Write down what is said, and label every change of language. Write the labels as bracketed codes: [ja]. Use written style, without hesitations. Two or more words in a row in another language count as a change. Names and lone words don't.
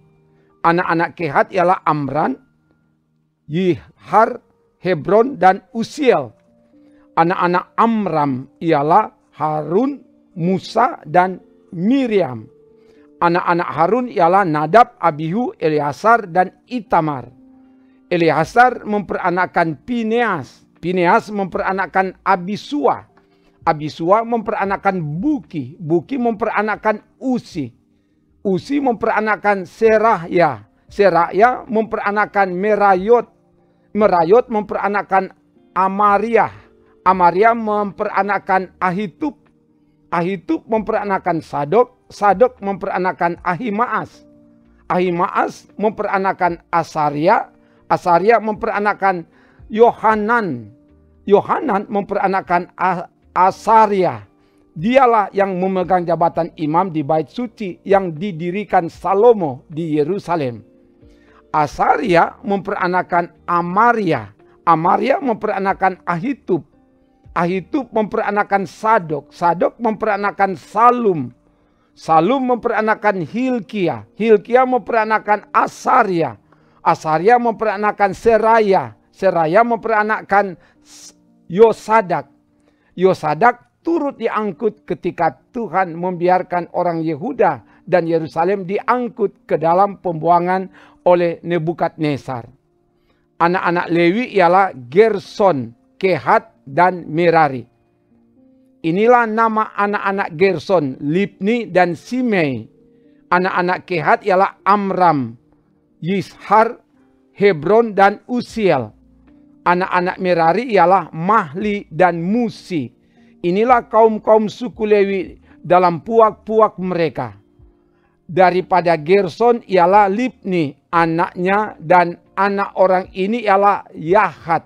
[id] Anak-anak Kehat ialah Amran, Yihar, Hebron, dan Usiel. Anak-anak Amram ialah Harun, Musa, dan Miriam. Anak-anak Harun ialah Nadab, Abihu, Eleazar, dan Itamar. Eleazar memperanakkan Pineas. Pineas memperanakkan Abisua. Abisua memperanakkan Buki. Buki memperanakkan Usi. Usi memperanakkan Serahya. Serahya memperanakkan Merayot. Merayot memperanakkan Amariah. Amaria memperanakkan Ahitub. Ahitub memperanakkan Sadok. Sadok memperanakkan Ahimaas. Ahimaas memperanakkan Asaria. Asaria memperanakkan Yohanan. Yohanan memperanakkan Asaria. Dialah yang memegang jabatan imam di bait suci yang didirikan Salomo di Yerusalem. Asaria memperanakkan Amaria. Amaria memperanakkan Ahitub. Ahitub memperanakkan Sadok. Sadok memperanakkan Salum. Salum memperanakkan Hilkia. Hilkia memperanakkan Asaria. Asaria memperanakkan Seraya. Seraya memperanakkan Yosadak. Yosadak turut diangkut ketika Tuhan membiarkan orang Yehuda dan Yerusalem diangkut ke dalam pembuangan oleh Nebukadnezar. Anak-anak Lewi ialah Gerson, Kehat, dan Merari. Inilah nama anak-anak Gerson, Libni dan Simei. Anak-anak Kehat ialah Amram, Yishar, Hebron, dan Usiel. Anak-anak Merari ialah Mahli dan Musi. Inilah kaum-kaum suku Lewi dalam puak-puak mereka. Daripada Gerson ialah Libni, anaknya, dan anak orang ini ialah Yahat.